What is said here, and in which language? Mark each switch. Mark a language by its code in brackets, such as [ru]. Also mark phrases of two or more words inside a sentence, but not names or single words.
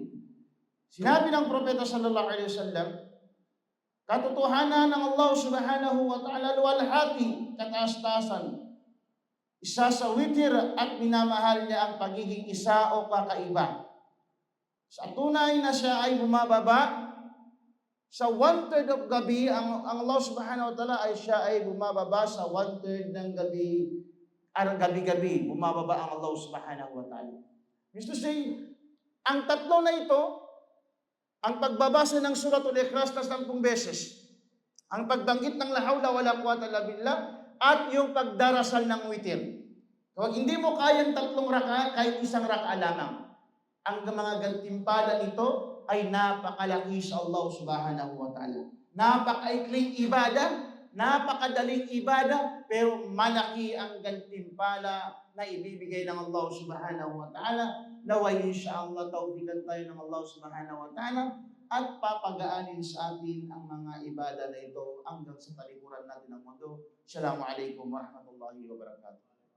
[tl] Sinabi ng propeta [ar] صلى الله عليه وسلم, [tl] katotohanan ng Allah [ar] سبحانه وتعالى [tl] luwalhati, kataas-taasan, isa sa witir at minamahal niya ang pagiging isa o kakaiba. Sa tunay na siya ay bumababa sa 1/3 of gabi, ang Allah [ar] سبحانه وتعالى [tl] ay siya ay bumababa sa 1/3 ng gabi gabi-gabi, bumababa ang Allah [ar] سبحانه وتعالى. [en] Means to say, [tl] ang tatlo na ito, ang pagbabasa ng Suratul Ikhlas na 10 beses, ang pagbanggit ng [ar] لا حول ولا قوة إلا بالله, [tl] at yung pagdarasal ng witir. Kung hindi mo kayang 3 rakaat, kahit 1 rakaat lamang, ang mga gantimpala nito ay napakalaki sa Allah [ar] سبحانه وتعالى. [tl] Napakaikling ibada, napakadaling ibada, pero malaki ang gantimpala na ibibigay ng Allah [ar] سبحانه وتعالى. [tl] Naway insyaallah tawfiqan tayo ng Allah [ar] سبحانه وتعالى [tl] at papagaanin sa atin ang mga ibada na ito hanggang sa talikuran natin ng mundo. [ar] السلام عليكم ورحمة الله وبركاته.